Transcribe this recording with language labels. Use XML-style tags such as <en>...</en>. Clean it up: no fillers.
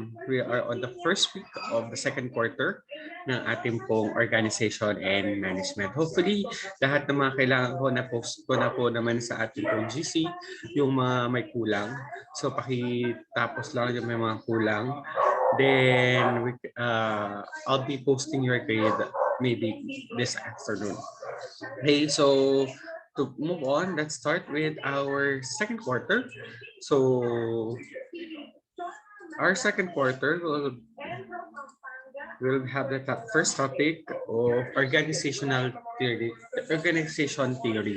<en>We are on the first week of the second quarter</en> <tl>ng ating pong</tl> <en>organization and management.</en> <tl>Hopefully, lahat ng mga kailangan ko na-post ko na po naman sa ating pong GC, yung mga may kulang. So, pakitapos lang yung may mga kulang.</tl> <en>Then, I'll be posting your grade maybe this afternoon. Okay, so to move on, let's start with our second quarter. So our second quarter will have the first topic of organizational theory, organization theory.</en>